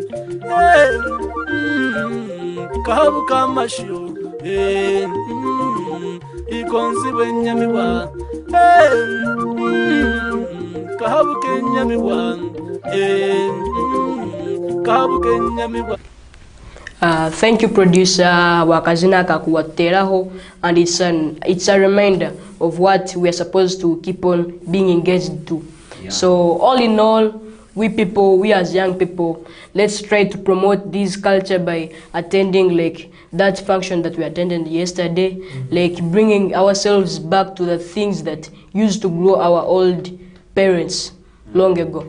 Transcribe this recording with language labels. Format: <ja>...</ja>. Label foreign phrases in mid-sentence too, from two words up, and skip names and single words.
<nyn>kabuka amashyo igonzibwe nyamibwa kabuke nyamibwa kabuke nyamibwa.</nyn> <en>Thank you, producer Wakazina Kakuwateraho, and it's a reminder of what we are supposed to keep on being engaged to. Yeah. So all in all, we as young people, let's try to promote this culture by attending like that function that we attended yesterday, like bringing ourselves back to the things that used to grow our old parents long ago.</en>